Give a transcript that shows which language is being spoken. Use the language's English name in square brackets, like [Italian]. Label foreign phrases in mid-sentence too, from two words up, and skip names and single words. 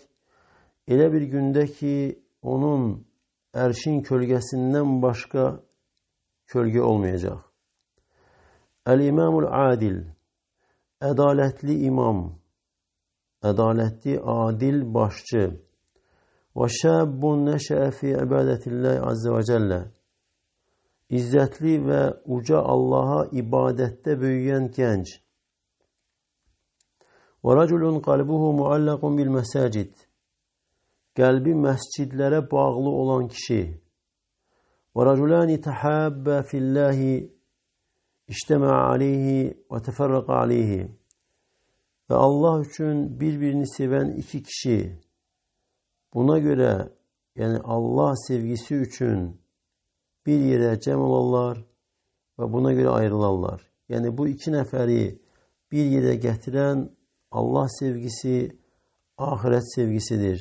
[Azerbaijani] Elə bir gündə ki onun ərşin kölgəsindən başqa kölgə olmayacaq. [Arabic] الإمام العادل, [Azerbaijani] ədalətli imam, ədalətli adil başçı. [Arabic] وَشَابٌ نَشَأَ فِي عِبَادَةِ اللّٰهِ عَزَّ وَجَلَّ. [Azerbaijani] İzzətli və uca Allaha ibadətdə böyüyən gənc. [Arabic] وَرَجُلٌ قَلْبُهُ مُعَلَّقٌ بِالْمَسَاجِدِ. [Azerbaijani] Qəlbi məscidlərə bağlı olan kişi. [Arabic] وَرَجُلَانِ تَحَابَّ فِي اللّٰهِ اِجْتَمَعَ عَلَيْهِ وَتَفَرَّقَ عَلَيْهِ. [Azerbaijani] Və Allah üçün birbirini sevən iki kişi. Buna görə, yəni Allah sevgisi üçün bir yerə cəm olarlar və buna görə ayrılarlar. Yəni bu iki nəfəri bir yerə gətirən Allah sevgisi, ahirət sevgisidir.